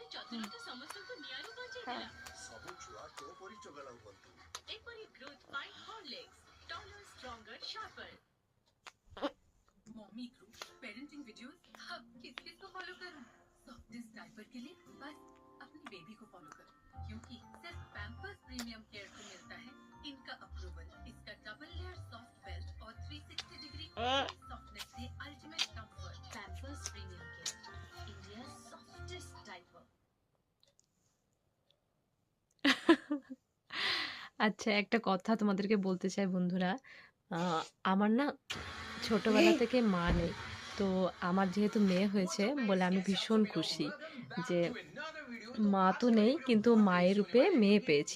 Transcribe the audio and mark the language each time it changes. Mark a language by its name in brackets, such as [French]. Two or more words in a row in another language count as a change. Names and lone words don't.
[Bangla] হ্যাঁ [Odia] ସବୁ ଛୁଆ ତୋ ପରି ଚଗଲା ହୁଅନ୍ତୁ। [English] mummy group parenting videos [Hindi] अब किस किस को फॉलो करूं? [English] softest diaper [Hindi] के लिए बस अपनी बेबी को फॉलो करो क्योंकि सिर्फ पैम्पर्स प्रीमियम केयर को मिलता है इनका अप्रूवल। इसका [English] double layer soft belt [Hindi] और [English] 360 degree softness [Hindi] से [English] ultimate comfort. Pampers Premium Care, India softest diaper. [Bangla] আচ্ছা, একটা কথা তোমাদেরকে বলতে চাই বন্ধুরা। আমার না ছোটবেলা থেকে মা নেই। তো আমার যেহেতু মেয়ে হয়েছে বলে আমি ভীষণ খুশি যে মা তো নেই কিন্তু মায়ের রূপে মেয়ে পেয়েছি।